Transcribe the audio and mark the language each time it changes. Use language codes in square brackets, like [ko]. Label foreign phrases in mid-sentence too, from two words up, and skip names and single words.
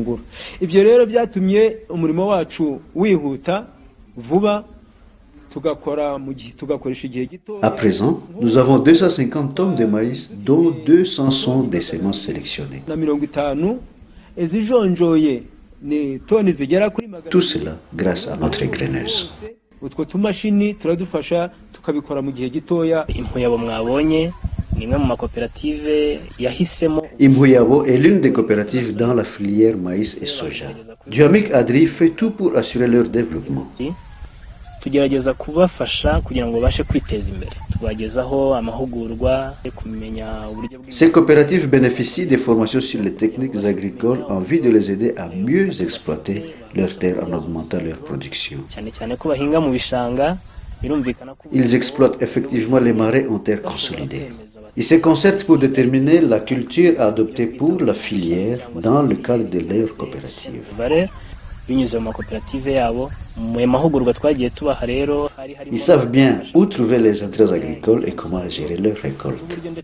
[fr] À présent, nous avons 250 tonnes de maïs, dont 200 sont des semences sélectionnées. Tout cela grâce à notre graineuse. [rw] utwo tumashini turadufasha tukabikora mu gihe gitoya. Impuyabo mwabonye ni imwe mu makoperative yahisemo. [fr] Impuyabo est l'une des coopératives dans la filière maïs et soja. Duhamik Adri fait tout pour assurer leur développement. [rw] Tugerageza kubafasha kugira ngo babashe kwiteza imbere, tubagezaho amahugurwa kumenya uburyo. [fr] Ces coopératives bénéficient des formations sur les techniques agricoles en vue de les aider à mieux exploiter leurs terres en augmentant leur production. [rw] Cyane cyane ko bahinga mu bishanga. [fr] Ils exploitent effectivement les marais en terre consolidée. Ils se concertent pour déterminer la culture à adopter pour la filière dans le cadre de leur coopérative. Ils savent bien où trouver les intrants agricoles et comment gérer leurs récoltes.